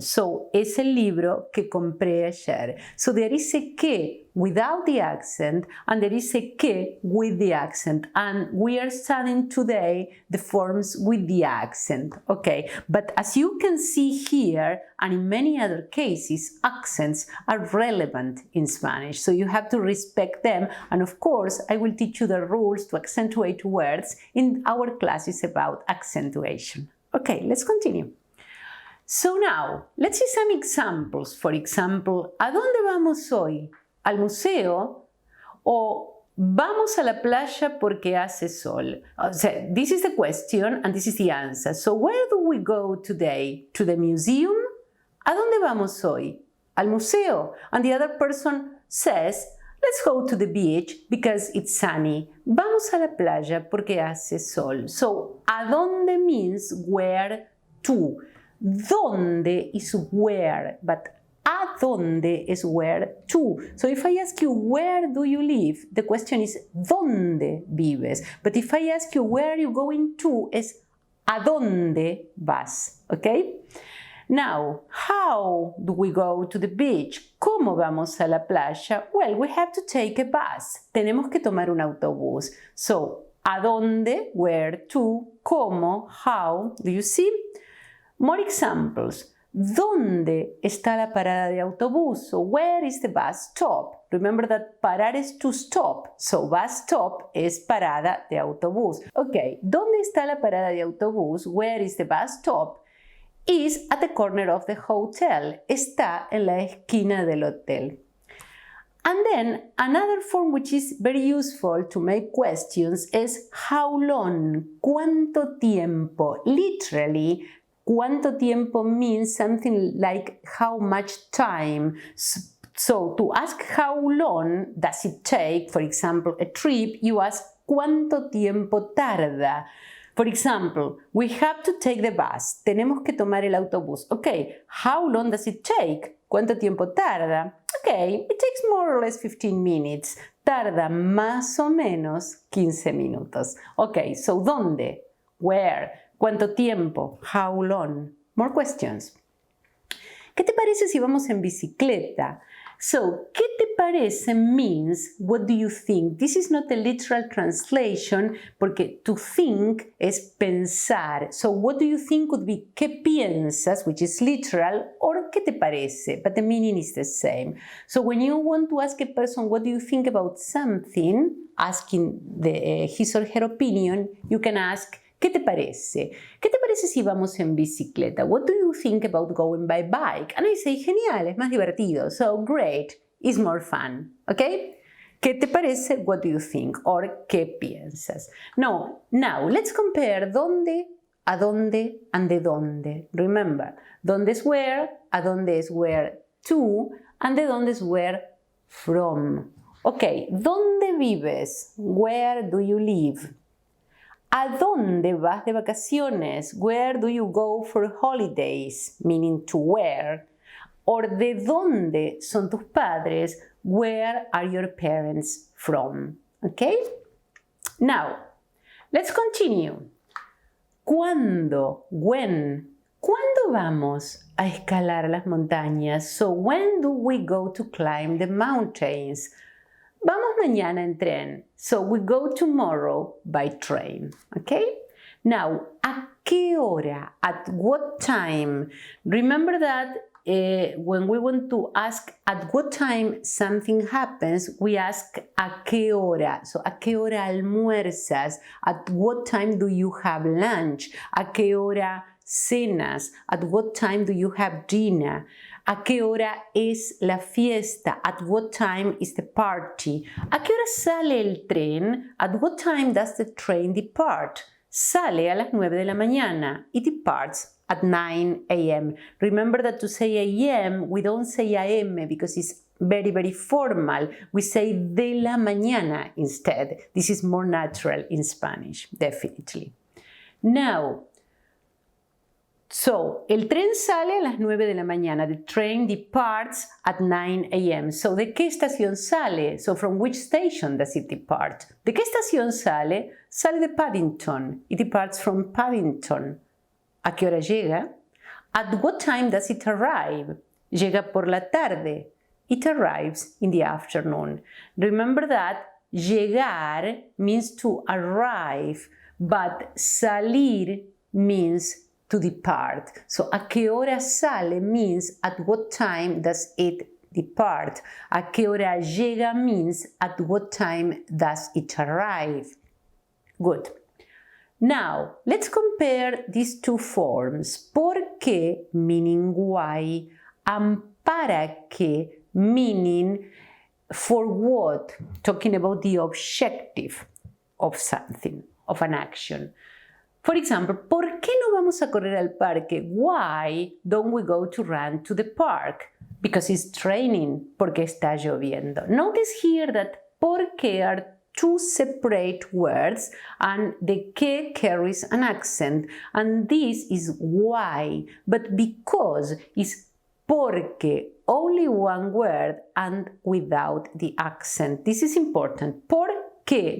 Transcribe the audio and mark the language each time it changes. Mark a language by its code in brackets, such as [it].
[es] So, es el libro que compré ayer. [en] So there is a que without the accent, and there is a que with the accent. And we are studying today the forms with the accent, okay? But as you can see here, and in many other cases, accents are relevant in Spanish. So you have to respect them. And of course, I will teach you the rules to accentuate words in our classes about accentuation. Okay, let's continue. So now, let's see some examples. [es] For example, ¿a dónde vamos hoy? ¿Al museo? ¿O vamos a la playa porque hace sol? [en] So this is the question and this is the answer. So where do we go today? To the museum? [es] ¿A dónde vamos hoy? Al museo. [en] And the other person says, let's go to the beach because it's sunny. [es] Vamos a la playa porque hace sol. So, ¿a dónde [en] means where to? ¿Dónde is where, but ¿a dónde is where to? So if I ask you, where do you live? The question is, [es] ¿dónde vives? [en] But if I ask you, where are you going to? [es] Es, ¿a dónde vas? [en] Okay? Now, how do we go to the beach? [es] ¿Cómo vamos a la playa? [en] Well, we have to take a bus. [es] Tenemos que tomar un autobús. [en] So, ¿a dónde? Where to? ¿Cómo? How? Do you see? More examples. [es] ¿Dónde está la parada de autobús? [en] So, where is the bus stop? Remember that parar is to stop. So, bus stop [es] es parada de autobús. Okay, ¿dónde está la parada de autobús? [en] Where is the bus stop? Is at the corner of the hotel. [es] Está en la esquina del hotel. [en] And then another form which is very useful to make questions is how long, cuánto tiempo. Literally, cuánto tiempo means something like how much time. So to ask how long does it take, for example, a trip, you ask cuánto tiempo tarda. For example, we have to take the bus. [es] Tenemos que tomar el autobús. [en] Okay, how long does it take? [es] ¿Cuánto tiempo tarda? [en] Okay, it takes more or less 15 minutes. [es] Tarda más o menos 15 minutos. [en] Okay, so ¿dónde? Where? ¿Cuánto tiempo? How long? More questions. [es] ¿Qué te parece si vamos en bicicleta? [en] So, ¿qué te parece means what do you think? This is not a literal translation porque to think es pensar. So, what do you think would be ¿qué piensas? Which is literal, or ¿qué te parece? But the meaning is the same. So, when you want to ask a person what do you think about something, asking his or her opinion, you can ask ¿qué te parece? [es] ¿Qué te parece si vamos en bicicleta? [en] What do you think about going by bike? And I say, [es] genial, es más divertido. [en] So, great, is more fun. ¿Ok? ¿Qué te parece? What do you think? Or, ¿qué piensas? No, now, let's compare dónde, a dónde, and de dónde. Remember, dónde es where, a dónde es where to, and de dónde es where from. Ok, [es] ¿dónde vives? [en] Where do you live? [es] ¿A dónde vas de vacaciones? [en] Where do you go for holidays? Meaning to where. [es] Or ¿de dónde son tus padres? [en] Where are your parents from? Okay? Now, let's continue. ¿Cuándo? When? [es] ¿Cuándo vamos a escalar las montañas? [en] So, when do we go to climb the mountains? [es] Vamos mañana en tren. [en] So we go tomorrow by train. Okay? Now, ¿a qué hora? At what time? Remember that when we want to ask at what time something happens, we ask ¿a qué hora? [es] So, ¿a qué hora almuerzas? [en] At what time do you have lunch? [es] ¿A qué hora cenas? [en] At what time do you have dinner? [es] ¿A qué hora es la fiesta? [en] At what time is the party? [es] ¿A qué hora sale el tren? [en] At what time does the train depart? [es] Sale a las 9 de la mañana. [en] It departs at 9 a.m. Remember that to say a.m. we don't say a.m. because it's very, very formal. We say de la mañana instead. This is more natural in Spanish, definitely. [es] Now, so, el tren sale a las 9 de la mañana. [en] The train departs at 9 a.m. So, [es] ¿de qué estación sale? [en] So, from which station does it depart? [es] ¿De qué estación sale? Sale de Paddington. [en] It departs from Paddington. [es] ¿A qué hora llega? [en] At what time does it arrive? [es] Llega por la tarde. [en] It arrives in the afternoon. Remember that llegar means to arrive, but salir means to depart. So, ¿a qué hora sale means at what time does it depart? ¿A qué hora llega means at what time does it arrive? Good. Now, let's compare these two forms. ¿Por qué? Meaning why, and para qué? Meaning for what? Talking about the objective of something, of an action. [es] For example, ¿por qué no vamos a correr al parque? [en] Why don't we go to run to the park? Because it's raining, [es] porque está lloviendo. [en] Notice here that por qué are two separate words and the que carries an accent. And this is why, but because is porque, only one word and without the accent. This is important. Por qué.